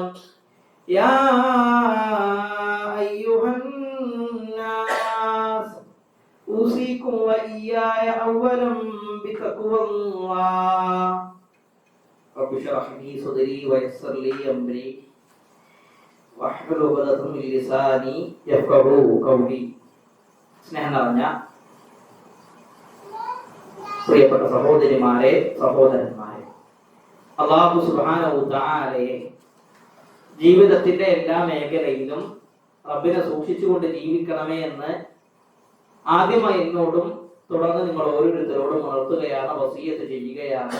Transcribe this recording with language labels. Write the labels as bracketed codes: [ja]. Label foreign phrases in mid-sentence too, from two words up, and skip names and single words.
[ar] يا أيها الناس أوصيكم وإياي أولا بتقوى الله. رب اشرح لي صدري ويسر لي أمري واحلل عقدة من لساني يفقهوا قولي. [ml] സ്നേഹം നിറഞ്ഞ പ്രിയപ്പെട്ട സഹോദരിമാരെ, സഹോദരന്മാരെ, [ar] الله سبحانه تعالى [ml] ജീവിതത്തിന്റെ എല്ലാ മേഖലയിലും റബ്ബിനെ സൂക്ഷിച്ചുകൊണ്ട് ജീവിക്കണമേ എന്ന് ആദ്യമായി എന്നോടും തുടർന്ന് നിങ്ങൾ ഓരോരുത്തരോടും ഉണർത്തുകയാണ്, വസിയ്യത്ത് ചെയ്യുകയാണ്.